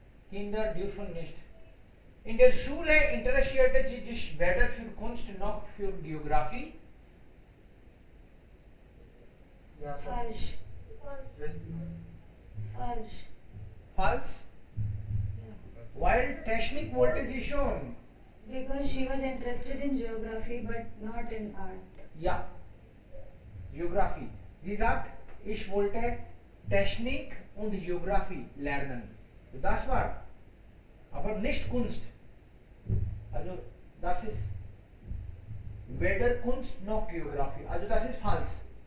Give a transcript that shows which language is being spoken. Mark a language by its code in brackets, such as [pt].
[de] Kinder dürfen nicht. In der Schule interessierte sie sich weder für Kunst noch für Geografie. Ja, Sir. Falsch. Richtig. Falsch. Falsch. Weil Technik wollte sie schon. [en] Because she was interested in geography but not in art. [de] Ja. Geografie. Sie sagt, ich wollte Technik und Geografie lernen. Das war. Aber nicht Kunst. Also das ist weder Kunst noch Geografie. Also das ist falsch.